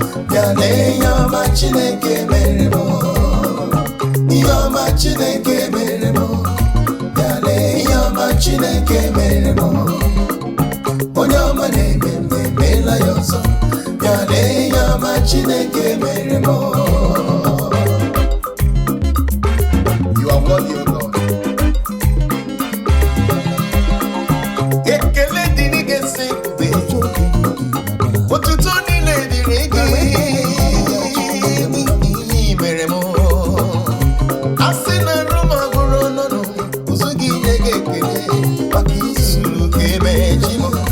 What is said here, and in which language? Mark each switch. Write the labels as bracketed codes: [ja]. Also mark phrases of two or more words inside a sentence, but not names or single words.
[ig] Bịa lee ihe ọma Chineke mere m. Ihe ọma Chineke mere m. Bịa lee ihe ọma Chineke mere m. Onye ọma na-eme mma, emeela ya ọzọ. Bịa lee ihe ọma Chineke mere m. [en] You are worthy, O Lord. [ig] Ekele dịrị gị ezi ebube. Otuto niile dịrị gị. Ihe i mere m. A sị na arụ m agụrụ ọnụ. Ụzụ gị nye gị ekele maka izuru ka eme chi m.